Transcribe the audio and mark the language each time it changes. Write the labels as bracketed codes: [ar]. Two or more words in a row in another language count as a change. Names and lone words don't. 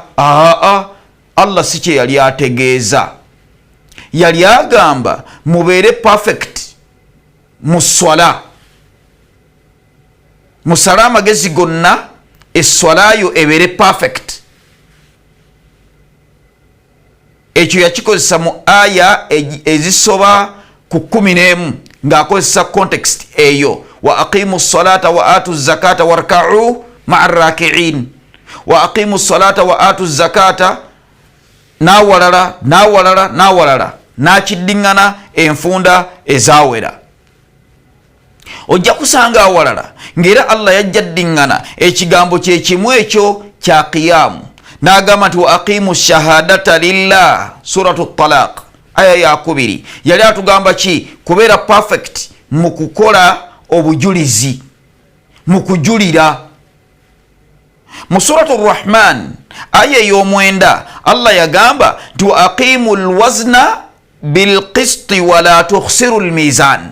[lg] Allah si kye yali ategeeza, yali agamba mubeere perfect mu ssala, musale amagezi gonna essala yo ebeere perfect. Ekyo yakikozesa mu aya ezisoba ku 11 ng'akozesa context eyo, [ar] وأقيموا الصلاة وآتوا الزكاة واركعوا مع الراكعين. وأقيموا الصلاة وآتوا الزكاة [lg] n'awalala n'akiddiŋŋana enfunda ezawera. Ojja kusanga awalala ng'era Allah yajja ddiŋŋana ekigambo kye kimu ekyo kya qiyamu, n'agamba nti [ar] وأقيموا الشهادة لله. [lg] Suratu Talaq aya ya 2 yali atugamba ki? Kubeera perfect mu kukola obujulizi, mu kujulira. Mu Suratu Rahman aya ey'omwenda Allah yagamba nti [ar] وأقيموا الوزن بالقسط ولا تخسروا الميزان.